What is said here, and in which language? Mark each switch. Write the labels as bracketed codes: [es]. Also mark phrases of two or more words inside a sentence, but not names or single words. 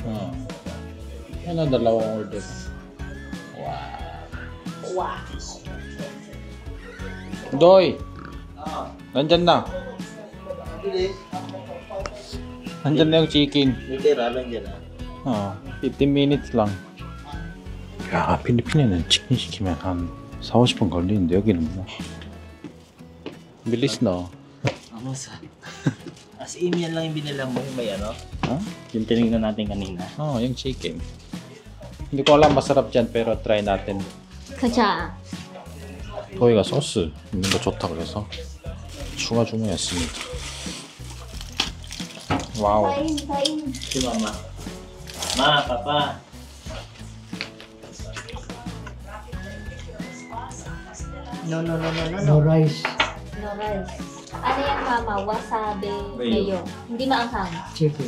[tl] Ano, dalawang order. Wow. Doy! Nandyan na. Nandyan na yung chicken. May tira lang dyan 15 minutes lang. [ko] 야, 필리핀에는 치킨 시키면 한 4-50분 걸리는데 여기는 뭐 [tl] bilis no? Ako sa... [en] As in, [tl] yan lang yung binila mo yung may ano? Huh? Yung tinignan natin kanina. Yung chicken. Hindi ko alam masarap dyan pero try natin. [ko] 가자. 도희가 소스 있는 거 좋다 그래서 추가 주문했습니다. 와우. [tl] Kain, kain. Si mama. Ma, papa. [en] No. No rice. No rice. [tl] Ano yan, mama? Wasabi Mayo. mayo. Hindi maanghang. Chicken.